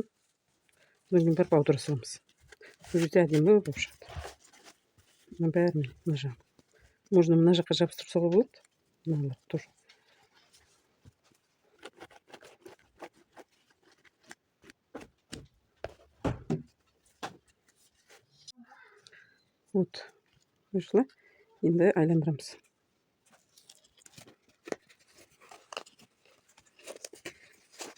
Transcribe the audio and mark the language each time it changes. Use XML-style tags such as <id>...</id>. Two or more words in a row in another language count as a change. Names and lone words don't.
<kk>Одан кейін барып аудара саламыз. Бұл жерде әдемі болып шығады. Мына бәрін мына жағын. Можно мына жаққа жабыстырып салуға болады.</kk> <ru>Мыналар тоже. Вот. Вышла.</ru> <kk>Енді айландырамыз.</kk>